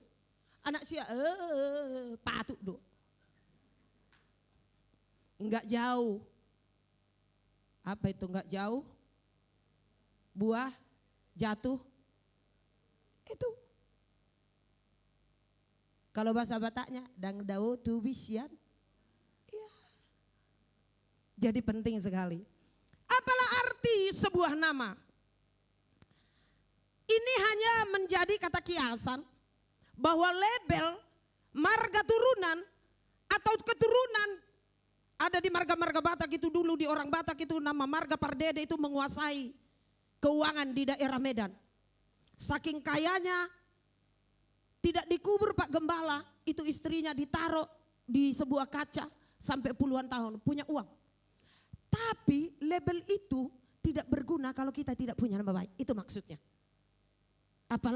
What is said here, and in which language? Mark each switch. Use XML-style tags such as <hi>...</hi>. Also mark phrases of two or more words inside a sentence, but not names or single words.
<id>Anak siapa?</id> <bbc>Patut do.</bbc> <id>Enggak jauh. Apa itu enggak jauh? Buah, jatuh. Itu. Kalau bahasa Bataknya,</id> <bbc>dang dao tu bisian.</bbc> <id>Iya. Jadi penting sekali. Apalah arti sebuah nama? Ini hanya menjadi kata kiasan bahwa label marga turunan atau keturunan ada di marga-marga Batak itu dulu, di orang Batak itu nama marga Pardede itu menguasai keuangan di daerah Medan. Saking kayanya tidak dikubur Pak Gembala, itu istrinya ditaruh di sebuah kaca sampai puluhan tahun punya uang. Tapi label itu tidak berguna kalau kita tidak punya nama baik, itu maksudnya.</id>